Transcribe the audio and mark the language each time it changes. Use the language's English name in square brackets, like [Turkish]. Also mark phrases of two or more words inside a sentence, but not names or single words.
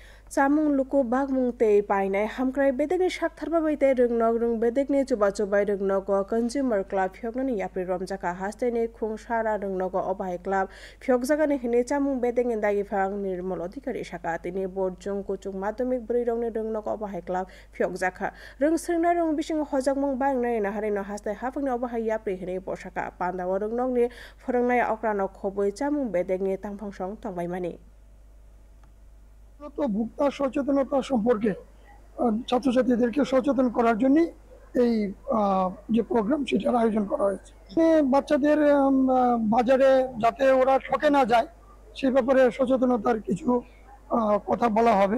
[Kok Borok] Chamung luku bagmung te painai hamkrai bedegni saktarba baite rungnog rung bedegni chuba chubai rungnogo [English] consumer club [Kok Borok] phyognani yapri romjaka hasteni khung sara rungnogo obai club phyogjagani hini chamung bedegni dagi phang nirmal adhikari saka tini borjung kuchung madhyamik bri rongni rungnogo obai club phyogjaka rung srna rung bising hojagmung bangnai na harino hastai hapungni obai yapri hini poshaka pandawa rungnogni phorongnai okrano khoboi chamung bedegni tangphongsong tongbaimani [Bangla] ভোক্তা সচেতনতা সম্পর্কে ছাত্রছাত্রীদেরকে সচেতন করার জন্য এই যে প্রোগ্রাম সেটার আয়োজন করা হয়েছে। বাচ্চাদের বাজারে যাতে ওরা ঠকে না যায় সেই ব্যাপারে সচেতনতার কিছু কথা বলা হবে।